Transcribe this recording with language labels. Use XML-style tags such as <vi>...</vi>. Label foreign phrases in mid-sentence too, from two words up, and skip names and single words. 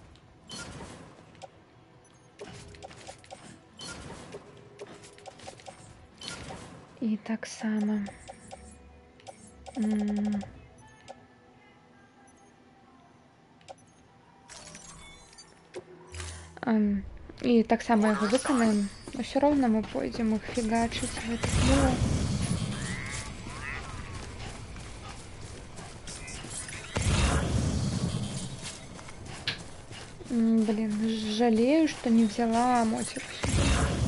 <uk>І так само... І так само його виконаємо.</uk> <ru>Но все равно мы пойдем их фигачить в этот мир. Блин, жалею, что не взяла мотик сюда.</ru>